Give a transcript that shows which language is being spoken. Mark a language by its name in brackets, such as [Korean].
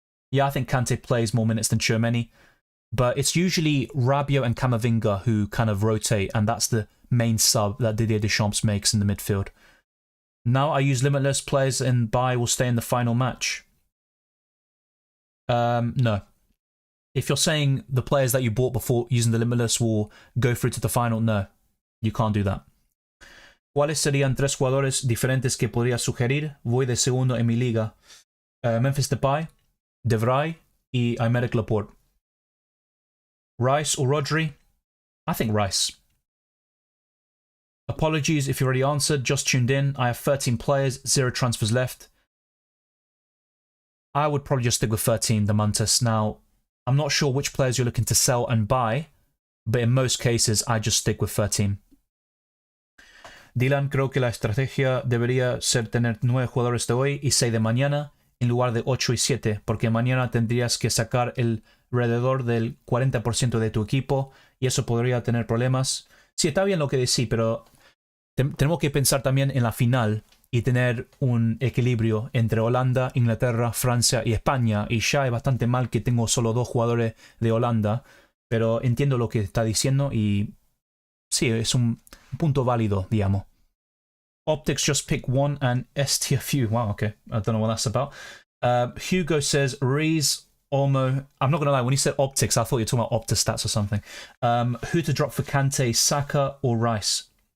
[English] Yeah, I think Kante plays more minutes than Tchouameni, but it's usually Rabiot and Camavinga who kind of rotate, and that's the main sub that Didier Deschamps makes in the midfield. Now I use Limitless, players in buy will stay in the final match. No. If you're saying the players that you bought before using the Limitless will go through to the final, no. You can't do that. [Spanish] ¿Cuáles serían 3 jugadores diferentes que podría sugerir? Voy de segundo en mi liga. [English] Memphis Depay, De Vrij y Aymeric Laporte. Rice or Rodri? I think Rice. Apologies if you already answered, just tuned in. I have 13 players, 0 transfers left. I would probably just stick with 13, the Mantis. Now, I'm not sure which players you're looking to sell and buy, but in most cases, I just stick with 13. [Spanish] Dylan, creo que la estrategia debería ser tener 9 jugadores de hoy y 6 de mañana, en lugar de 8 y 7, porque mañana tendrías que sacar alrededor del 40% de tu equipo y eso podría tener problemas. Sí, está bien lo que decís, pero tenemos que pensar también en la final y tener un equilibrio entre Holanda, Inglaterra, Francia y España. Y ya es bastante mal que tengo solo 2 jugadores de Holanda, pero entiendo lo que está diciendo y sí, es un punto válido, digamos. [English] Optics just pick 1 and STFU. Wow, okay. I don't know what that's about. Hugo says, Rees, Olmo. I'm not going to lie, when you said optics, I thought you were talking about Optistats or something. Who to drop for Kante, Saka or Rice?